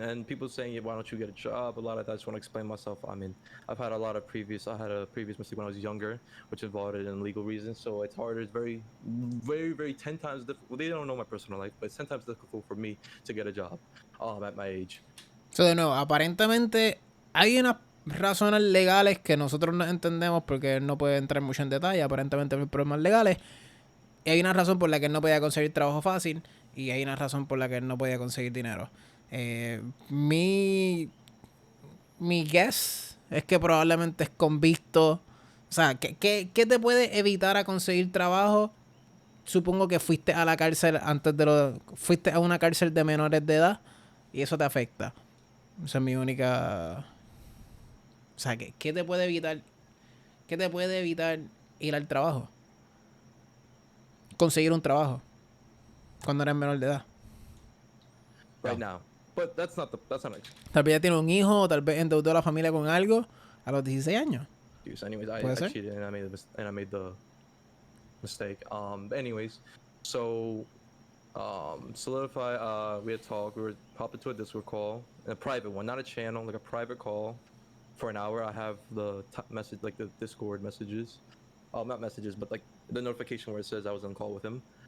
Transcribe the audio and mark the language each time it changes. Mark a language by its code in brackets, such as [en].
[en] And people saying, yeah, why don't you get a job? A lot of that, I just want to explain myself. I mean, I had a previous mistake when I was younger, which involved it in legal reasons. So it's harder. It's very, very, very 10 times difficult. Well, they don't know my personal life, but it's 10 times difficult for me to get a job at my age. [es] So, de nuevo, aparentemente hay unas razones legales que nosotros no entendemos porque él no puede entrar mucho en detalle. Aparentemente hay problemas legales. Y hay una razón por la que él no podía conseguir trabajo fácil. Y hay una razón por la que él no podía conseguir dinero. Mi guess es que probablemente es convicto. O sea, ¿qué te puede evitar a conseguir trabajo? Supongo que fuiste a la cárcel fuiste a una cárcel de menores de edad y eso te afecta. Esa es mi única... O sea, ¿qué te puede evitar? ¿Qué te puede evitar ir al trabajo? Conseguir un trabajo cuando eres menor de edad. [en] Right now. But that's not it. [es] Tal vez ya tiene un hijo, o tal vez endeudó a la familia con algo a los 16 años. [en] Anyways, I cheated and I made the mistake. Anyways, so Solidify, we had talked, we were popped into a Discord call, a private one, not a channel, like a private call for an hour. I have the message, like the Discord messages, not messages, but like the notification where it says I was on call with him.